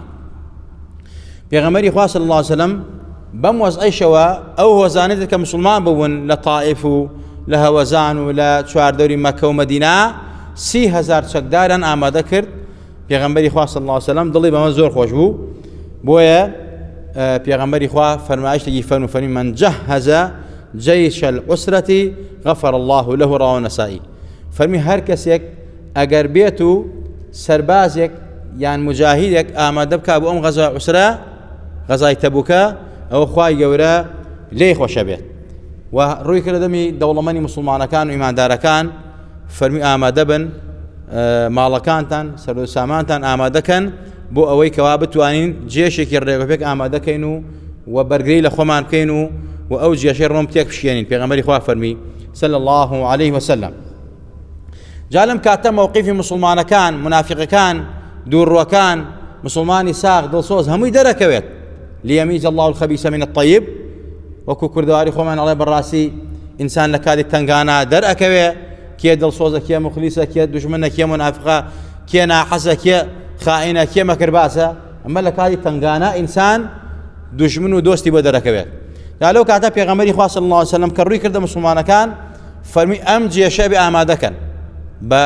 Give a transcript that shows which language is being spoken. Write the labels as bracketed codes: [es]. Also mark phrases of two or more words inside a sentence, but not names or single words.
[ckb] پێغەمبەری خوا [ar] صلی الله عليه وسلم [ckb] بەم وەزعەیشەوە ئەو هۆزانێت کە مسلمان بوون لە تائیف و لە هەوەزان و لە چواردەوری مەکە و مەدینە 30,000 چەکداران ئامادە کرد. پێغەمبەری خوا [ar] صلی الله عليه وسلم [ckb] دڵی بەمە زۆر خۆش بوو، بۆیە پێغەمبەری خوا فەرمایشتێکی فەرمی [ar] من جهز جيش العسرة غفر الله له. [ckb] ڕاوە نەسائی فەرمی هەر کەسێک ئەگەر بێت و سەربازێک یان مجاهیدێک ئامادە بکا بۆ ئەم غەزای عوسرە، غەزای تەبوکە، ئەوە خوای گەورە لێی خۆشە بێت. و ڕووی کردە دەمی دەوڵەمەندی مسلمانەکان و ئیماندارەکان فەرمی ئامادە بن، ماڵەکانتان سەر و سامانتان ئامادەکەن بۆ ئەوەی کەوا بتوانین جێشێکی ڕێگەپێک ئامادەکەین و بەرگری لە خۆمان بکەین و ئەو جێشەی ڕۆم تێک بشێنین. پێغەمبەری خوا فەرمی [ar] صلی الله عليه وسلم. [ckb] جا لەم کاتە مەوقیفی مسلمانەکان، منافقەکان، دووڕوەکان، مسلمانی ساغ دڵسۆز هەمووی دەرەکەوێت. [ar] ليميز الله الخبيث من الطيب [ckb] وەکو کوردەواری خۆمان ئەڵێ بەڕاستی ئینسان لە کاتی تنگانە دەرئەکەوێ کێ دڵسۆزە کێ مخلیسە کێ دوژمنە کێ منافقە کێ ناحەسە کێ خائینە کێ مەکرباسە ئەمە لە کاتی تنگانە ئینسان دوژمن و دۆستی بۆ دەرەکەوێت دا لەو کاتە پێغەمبەری خوا [ar] صلی الله علیه وسلم [ckb] کە ڕووی کردە مسلمانەکان فەرمی ئەم جێشە بێ ئامادەکەن بە